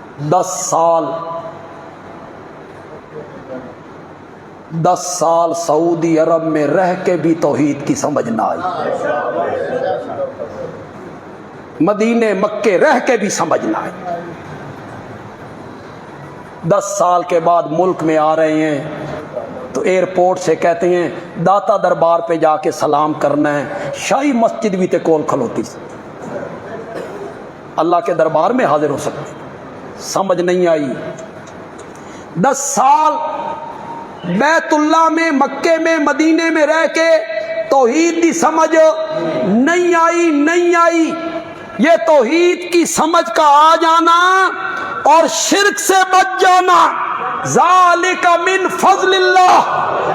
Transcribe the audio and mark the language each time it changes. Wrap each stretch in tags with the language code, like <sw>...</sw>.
<ur>10 سال سعودی عرب میں رہ کے بھی توحید کی سمجھ نہ آئی. مدینے مکے رہ کے بھی سمجھ نہ آئی. 10 سال کے بعد ملک میں آ رہے ہیں تو ایئرپورٹ سے کہتے ہیں داتا دربار پہ جا کے سلام کرنا ہے.</ur> <pa>شاہی مسجد بھی تے کول کھلوتی سی.</pa> <ur>اللہ کے دربار میں حاضر ہو سکتے. سمجھ نہیں آئی. 10 سال بیت اللہ میں مکے میں مدینے میں رہ کے توحید کی سمجھ نہیں آئی. یہ توحید کی سمجھ کا آ جانا اور شرک سے بچ جانا ذالک من فضل اللہ.</ur>